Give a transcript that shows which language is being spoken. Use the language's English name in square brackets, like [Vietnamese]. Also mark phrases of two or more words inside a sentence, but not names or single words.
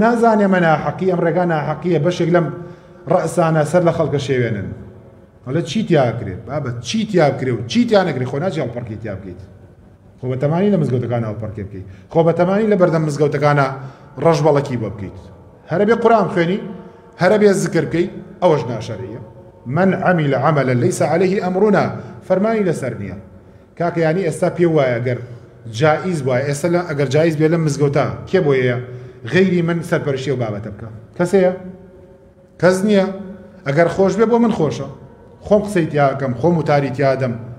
[Central Kurdish] نازانێ منە حەقی ئەم ڕێگا ناحەقیە بەشێک لەم ڕەسانە سەر لە خەڵکە شێوێنن هەڵە چی تیا بکرێت بابەت چی تیا بکرێ و چی تیا نەکرێ خۆ ناچی هەڵپەڕکێ تیا بکەیت خۆ بەتەمانی لە مزگەوتەکانە هەڵپەڕکێ بکەیت خۆ بەتەمانی لە بەردەم مزگەوتەکانە ڕەش بەڵەکی بۆ بکەیت هەرە بێ قورئان خوێنی هەرە بێ زیکر بکەیت ئەوەش ناشەرعیە [Arabic] من عمل عملا ليس عليه أمرنا [Central Kurdish] فەرمانی لەسەر نییە کاکە یانی ئێستا پێ وایە ئەگەر جائز وایە ئێستا ئەگەر جائز بێ لەم مزگەوتە کێ بۆیە غيري من سرپەرشی و بابەتە بکە کەسەیە کەس نییە ئەگەر خۆش بێ بۆ من خۆشە خۆم قسەی تیا دەکەم خۆم وتاری تیا دەم